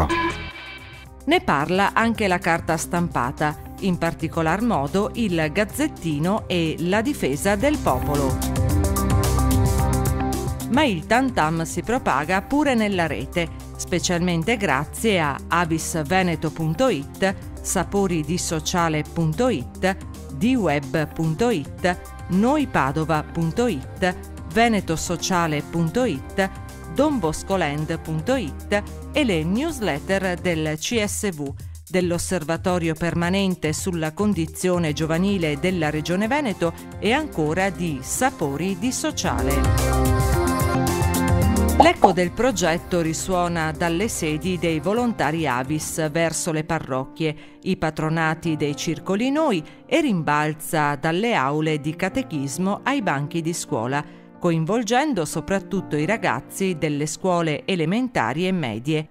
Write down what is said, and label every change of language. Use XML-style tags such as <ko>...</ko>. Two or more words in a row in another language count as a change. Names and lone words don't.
<it>Ne parla anche la carta stampata, in particolar modo il Gazzettino e La Difesa del Popolo. Ma il tam-tam si propaga pure nella rete, specialmente grazie a avisveneto.it, saporidisociale.it, dweb.it, noipadova.it, venetosociale.it, donboscoland.it e le newsletter del CSV, dell'Osservatorio Permanente sulla Condizione Giovanile della Regione Veneto e ancora di Sapori di Sociale. L'eco del progetto risuona dalle sedi dei volontari Avis verso le parrocchie, i patronati dei circoli Noi e rimbalza dalle aule di catechismo ai banchi di scuola, coinvolgendo soprattutto i ragazzi delle scuole elementari e medie.</it>